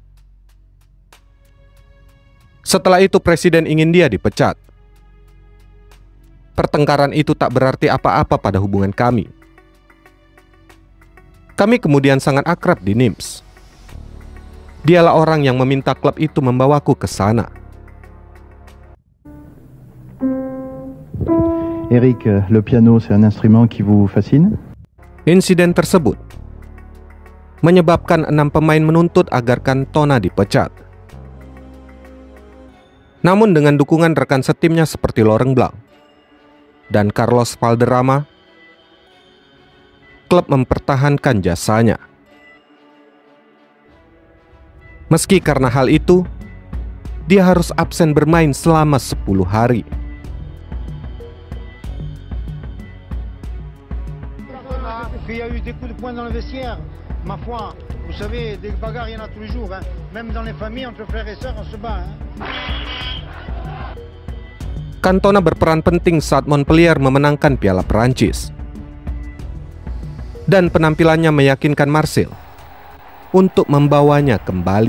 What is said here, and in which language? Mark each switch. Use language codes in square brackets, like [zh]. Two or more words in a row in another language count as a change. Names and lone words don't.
[id] Setelah itu presiden ingin dia dipecat. Pertengkaran itu tak berarti apa-apa pada hubungan kami. Kami kemudian sangat akrab di Nimes. Dialah orang yang meminta klub itu membawaku ke sana. [fr] Eric, le piano c'est un instrument qui vous fascine? [id] Insiden tersebut menyebabkan 6 pemain menuntut agar Cantona dipecat. Namun dengan dukungan rekan setimnya seperti Laurent Blanc dan Carlos Valderrama, klub mempertahankan jasanya. Meski karena hal itu, dia harus absen bermain selama 10 hari. [fr] Il y a eu des coups de poing dans le vestiaire. Ma foi, vous savez, des bagarres, il y en a tous les jours. Même dans les familles, entre frères et sœurs, on se bat. [id] Cantona berperan penting saat Montpellier memenangkan Piala Perancis. Dan penampilannya meyakinkan Marseille untuk membawanya kembali.